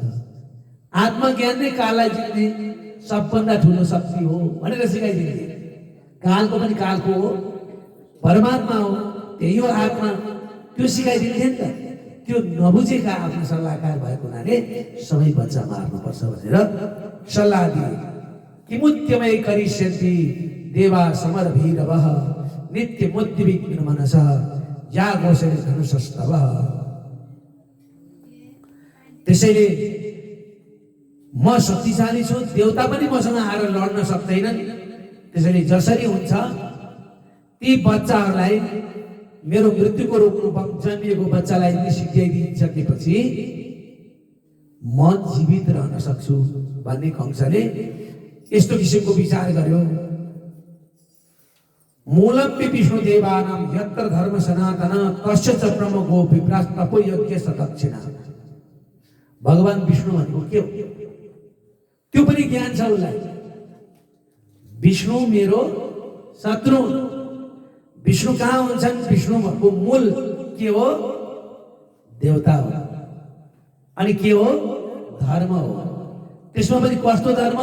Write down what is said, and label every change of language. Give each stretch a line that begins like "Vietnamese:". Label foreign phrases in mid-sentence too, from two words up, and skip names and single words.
Nepali: आत्मज्ञान नै काललाई जित्ने सबभन्दा ठुलो शक्ति हो भनेर सिकाइदिन्थे। कालको पनि कालको हो, परमात्मा हो, त्यही हो आत्मा। त्यो सिकाइदिन्थे नि त। त्यो नबुझेका आफ्नो सल्लाहकार भएको हुनाले सबै बच्चा मार्नुपर्छ भनेर सल्लाह दिए।
Sanskrit: किमुत्यमय करिष्यन्ति देवा समरभीरवः नित्यमुद्विग्न मनसः या घोषणे धनुषस्तवः।
Nepali: त्यसैले म शक्तिशाली छु, देवता पनि मसँग आएर लड्न सक्दैनन्। त्यसैले जसरी हुन्छ ती बच्चाहरूलाई मेरो मृत्युको रूपमा जन्मिएको बच्चालाई सिकाइदिइसकेपछि म जीवित रहन सक्छु भन्ने कंसले यस्तो किसिमको विचार गर्यो।
Sanskrit: मूलम्पि विष्णुदेवानां यत्र धर्म सनातन तस्य च प्रमुखो विप्रास तपो यज्ञ सदक्षिणा।
Nepali: भगवान विष्णु भनेको के हो त्यो पनि ज्ञान छ उसलाई। विष्णु मेरो शत्रु। विष्णु कहाँ हुन्छन्? विष्णुको मूल के हो? देवता हो। अनि के हो? धर्म हो। त्यसमा पनि कस्तो धर्म?